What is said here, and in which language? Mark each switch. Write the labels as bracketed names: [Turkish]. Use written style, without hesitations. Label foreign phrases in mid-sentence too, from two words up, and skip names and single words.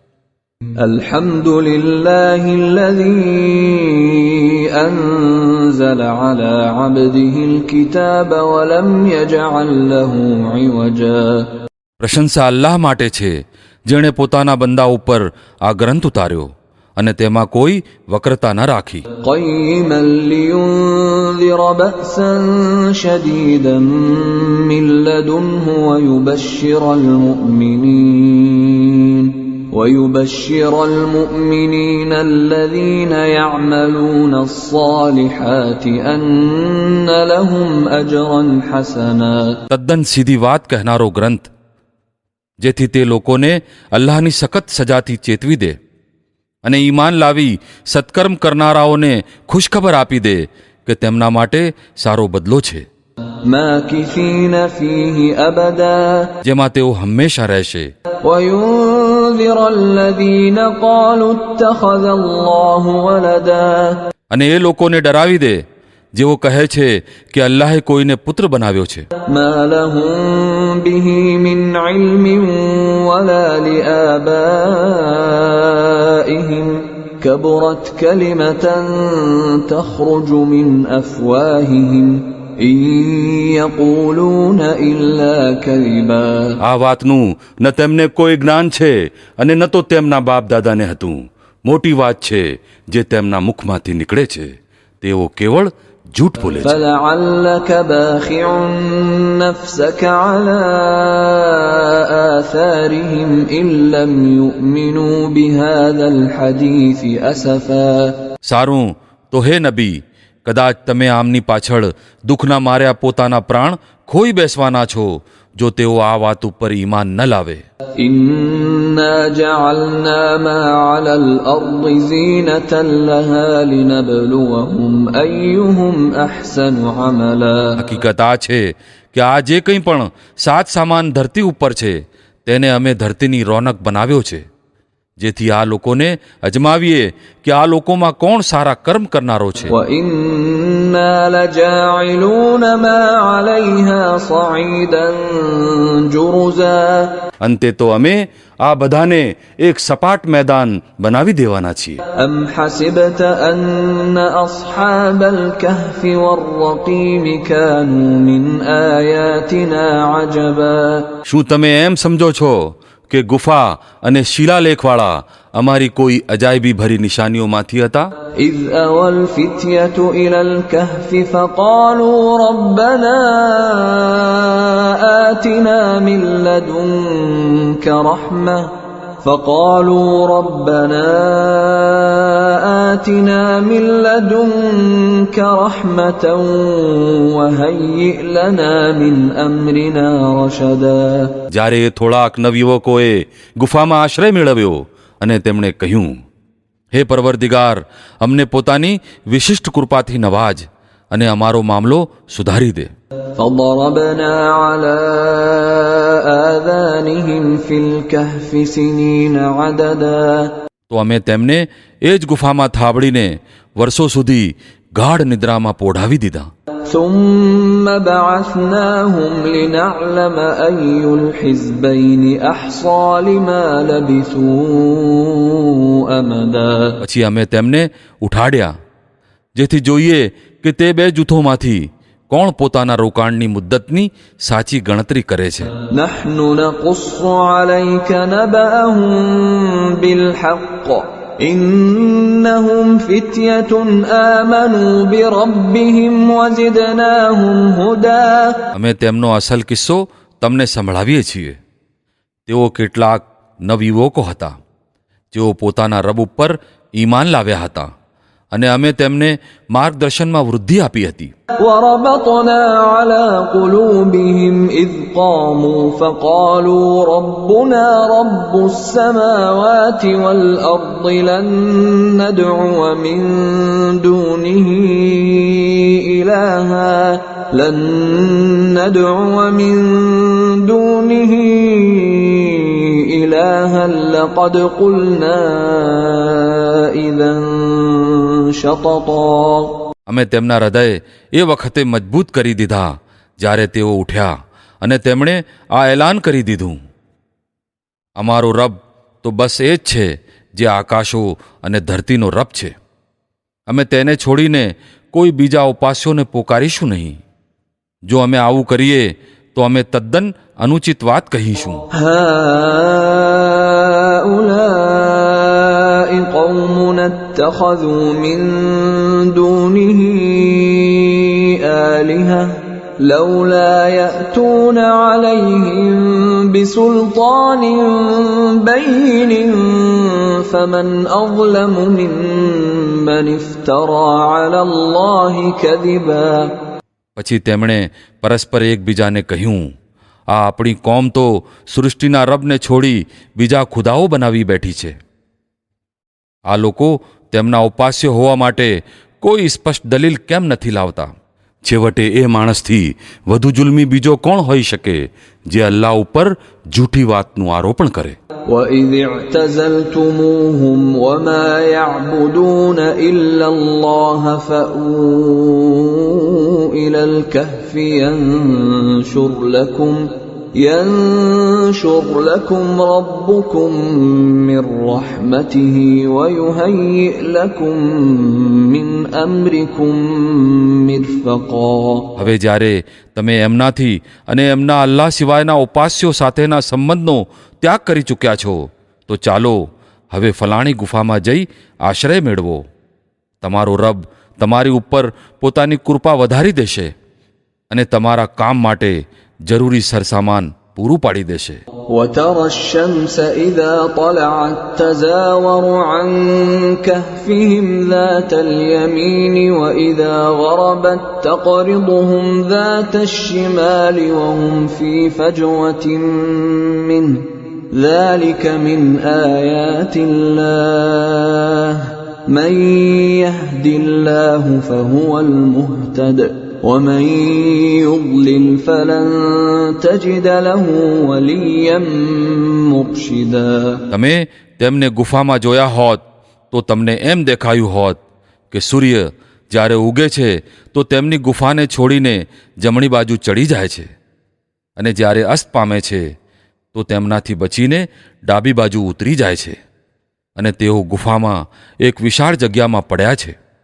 [Arabic] الحمد لله الذي أنزل على عبده الكتاب ولم يجعل له عوجا. [Gujarati] પ્રશંસા અલ્લાહ માટે છે જેણે પોતાના બંદા ઉપર આ ગ્રંથ ઉતાર્યો અને તેમાં કોઈ વક્રતા ન રાખી. [Arabic] قيما لينذر بأسا شديدا من لدنه ويبشر المؤمنين الذين يعملون الصالحات أن لهم أجرا حسنا. [Gujarati] તદ્દન સીધી વાત કહેનારો ગ્રંથ, જેથી તે લોકોને અલ્લાહની સખત સજાથી ચેતવી દે અને ઈમાન લાવી સત્કર્મ કરનારાઓને ખુશખબર આપી દે કે તેમના માટે સારો બદલો છે, [Arabic] ماكثين فيه أبدا [Gujarati] જેમાં તેઓ હંમેશા રહેશે. [Arabic] وينذر الذين قالوا اتخذ الله ولدا. [Gujarati] અને એ લોકોને ડરાવી દે જેઓ કહે છે કે અલ્લાહે કોઈને પુત્ર બનાવ્યો છે, [Arabic] ما لهم به من علم ولا لآبائهم كبرت كلمة تخرج من أفواههم إن يقولون إلا كذبا. [Gujarati] આ વાતનું ન તેમને કોઈ જ્ઞાન છે અને ન તો તેમના બાપ દાદાને હતું. મોટી વાત છે જે તેમના મુખમાંથી નીકળે છે, તેઓ કેવળ જૂઠ બોલે છે. [Arabic] فلعلك باخع نفسك على آثارهم إن لم يؤمنوا بهذا الحديث أسفا. [Gujarati] સારું તો હે નબી, કદાચ તમે આમની પાછળ દુઃખના માર્યા પોતાના પ્રાણ ખોઈ બેસવાના છો જો તેઓ આ વાત ઉપર ઈમાન ન લાવે. [Arabic] إنا جعلنا ما على الأرض زينة لها لنبلوهم أيهم أحسن عملا. [Gujarati] હકીકત આ છે કે આ જે કંઈ પણ સાત સામાન ધરતી ઉપર છે તેને અમે ધરતીની રોનક બનાવ્યો છે, જેથી આ લોકોને અજમાવીએ કે આ લોકોમાં કોણ સારા કર્મ કરનારો છે. [Arabic] وإنا لجاعلون ما عليها صعيدا جرزا. [Gujarati] અંતે તો અમે આ બધાને એક સપાટ મેદાન બનાવી દેવાના છીએ. [Arabic] أم حسبت أن أصحاب الكهف والرقيم كانوا من آياتنا عجبا. [Gujarati] શું તમે એમ સમજો છો કે ગુફા અને શિલાલેખવાળા અમારી કોઈ અજાયબી ભરી નિશાનીઓમાંથી હતા? [Arabic] إذ أوى الفتية إلى الكهف فقالوا ربنا آتنا من لدنك رحمة وهيئ لنا من أمرنا رشدا. [Gujarati] જ્યારે થોડાક નવયુવકોએ ગુફામાં આશ્રય મેળવ્યો અને તેમણે કહ્યું, હે પરવરદિગાર, અમને પોતાની વિશિષ્ટ કૃપાથી નવાજ અને અમારો મામલો સુધારી દે. [Arabic] فضربنا على آذانهم في الكهف سنين عددا. [Gujarati] તો અમે તેમને એ જ ગુફામાં થાબડીને વર્ષો સુધી ગાઢ નિદ્રામાં પોઢાવી દીધા. [Arabic] ثم بعثناهم لنعلم أي الحزبين أحصى لما لبثوا أمدا. [Gujarati] પછી અમે તેમને ઉઠાડ્યા જેથી જોઈએ કે તે બે જૂથોમાંથી કોણ પોતાના રોકાણની મુદ્દતની સાચી ગણતરી કરે છે. [Arabic] نحن نقص عليك نبأهم بالحق إنهم فتية آمنوا بربهم وزدناهم هدى. [Gujarati] અમે તેમનો અસલ કિસ્સો તમને સંભળાવીએ છીએ. તેઓ કેટલાક નવયુવકો હતા જેઓ પોતાના રબ ઉપર ઈમાન લાવ્યા હતા અને અમે તેમને માર્ગદર્શનમાં વૃદ્ધિ આપી હતી. [Arabic] وربطنا على قلوبهم إذ قاموا فقالوا ربنا رب السماوات والأرض لن ندعو من دونه إلها إلها لقد قلنا إذا شططا. [Gujarati] અમે તેમના હૃદય એ વખતે મજબૂત કરી દીધા જ્યારે તેઓ ઉઠ્યા અને તેમણે આ એલાન કરી દીધું, અમારો રબ તો બસ એ જ છે જે આકાશો અને ધરતીનો રબ છે. અમે તેને છોડીને કોઈ બીજા ઉપાસ્યોને પોકારીશું નહીં. જો અમે આવું કરીએ તો અમે તદ્દન અનુચિત વાત કહીશું. [Arabic] هؤلاء قومنا اتخذوا من دونه آلهة لولا يأتون عليهم بسلطان بين فمن أظلم ممن افترى على الله كذبا. [Gujarati] પછી તેમણે પરસ્પર એકબીજાને કહ્યું, આ આપણી કોમ તો સૃષ્ટિના રબને છોડી બીજા ખુદાઓ બનાવી બેઠી છે. આ લોકો તેમના ઉપાસ્ય હોવા માટે કોઈ સ્પષ્ટ દલીલ કેમ નથી લાવતા? છેવટે એ માણસથી વધુ જુલ્મી બીજો કોણ હોઈ શકે જે અલ્લાહ ઉપર જૂઠી વાતનું આરોપણ કરે. [Arabic] وَإِذِ اعْتَزَلْتُمُوهُمْ وَمَا يَعْبُدُونَ إِلَّا اللَّهَ فَأْوُوا إِلَى الْكَهْفِ يَنشُرْ لَكُمْ رَبُّكُمْ مِنْ رَحْمَتِهِ وَيُهَيِّئْ لَكُمْ مِنْ أَمْرِكُمْ مِرْفَقًا. [Gujarati] હવે જ્યારે તમે એમનાથી અને એમના અલ્લાહ સિવાયના ઉપાસ્યો સાથેના સંબંધનો ત્યાગ કરી ચૂક્યા છો, તો ચાલો હવે ફલાણી ગુફામાં જઈ આશ્રય મેળવો. તમારો રબ તમારી ઉપર પોતાની કૃપા વધારી દેશે અને તમારા કામ માટે જરૂરી સરસામાન પૂરું પાડી દેશે. [Arabic] وَتَرَى الشَّمْسَ إِذَا طَلَعَتْ تَزَاوَرُ عَنْ كَهْفِهِمْ ذَاتَ الْيَمِينِ وَإِذَا غَرَبَتْ تَقْرِضُهُمْ ذَاتَ الشِّمَالِ وَهُمْ فِي فَجْوَةٍ مِّنْهُ ذَلِكَ مِنْ آيَاتِ اللَّهِ مَنْ يَهْدِ اللَّهُ فَهُوَ الْمُهْتَدِ وَمَنْ يُضْلِلْ فَلَنْ تَجِدَ لَهُ وَلِيًّا مُرْشِدًا. [Gujarati] તમે તેમને ગુફામાં જોયા હોત તો તમને એમ દેખાયું હોત કે સૂર્ય જ્યારે ઉગે છે તો તેમની ગુફાને છોડીને જમણી બાજુ ચડી જાય છે, અને જ્યારે અસ્ત પામે છે તો તેમનાથી બચીને ડાબી બાજુ ઉતરી જાય છે, અને તેઓ ગુફામાં એક વિશાળ જગ્યામાં પડ્યા છે.